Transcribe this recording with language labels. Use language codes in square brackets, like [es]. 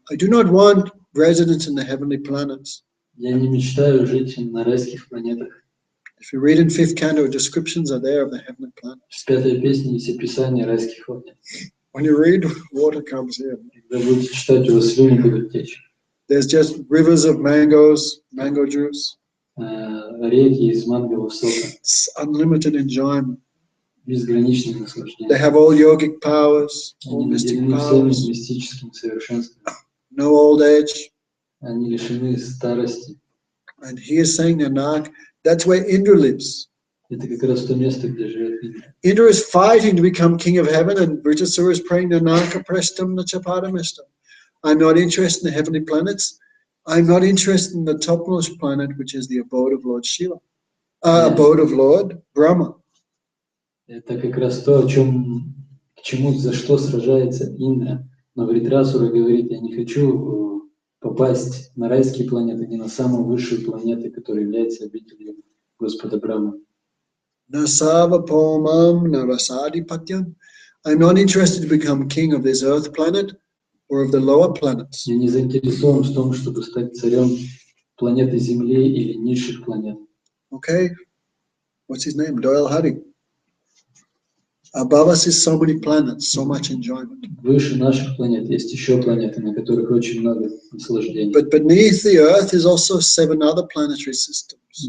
[en] I do not want residence in the heavenly planets. [ru] Я не мечтаю жить на райских планетах. [en] If you read in 5th canto, descriptions are there of the heavenly planets. [ru] В пятой песне есть описание райских планет. [en] When you read, water comes in. [ru] Когда будете читать, у вас слюни будут течь. [en] There's just rivers of mangoes, mango juice. [ru] Реки из мангового сока. [en] It's unlimited enjoyment. [ru] Безграничное [en] They [ru] наслаждение. [en] have all yogic powers, all [ru] Они [en] mystic [ru] наделены всеми [en] powers, [ru] мистическим совершенством. [en] no old age. [ru] Они лишены старости. [en] And he is saying, Nanak, that's where Indra lives. [ru] Это как раз то место, где живет Индра. [en] Indra is fighting to become king of heaven, and Vritasura is praying, [sa] Nanaka prestam na chapadamestam. [en] I'm not interested in the heavenly planets. I'm not interested in the topmost planet, which is the abode of Lord Shiva. Abode of Lord Brahma. [ru] Это как раз то, к чему, за что сражается Индра. Но Вритрасура говорит, я не хочу попасть на райские планеты, не на самую высшую планету, которая является обителью Господа Брахмы. [sa] Nasavapomam narasadipatyam. [en] I'm not interested to become king of this earth planet or of the lower planets. [ru] Я не заинтересован в том, чтобы стать царем планеты Земли или низших планет. [en] Okay? What's his name? Doyle Hari. Above us is so many planets, so much enjoyment. [ru] Выше наших планет есть еще планеты, на которых очень много наслаждений. [en] But beneath the earth is also 7 other planetary systems.